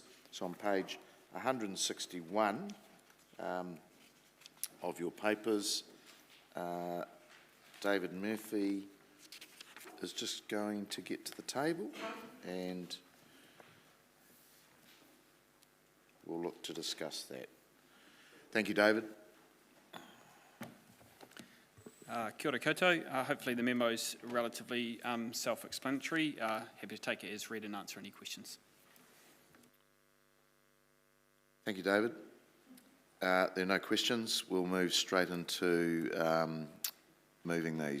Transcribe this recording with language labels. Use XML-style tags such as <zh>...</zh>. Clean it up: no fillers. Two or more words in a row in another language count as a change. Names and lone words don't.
<en>So on page 161 of your papers, David Murphy is just going to get to the table and we'll look to discuss that. Thank you, David.</en> <mi>Kia ora koutou.</mi> <en>Hopefully the memo is relatively self-explanatory. Happy to take it as read and answer any questions. Thank you, David. There are no questions. We'll move straight into moving these.</en>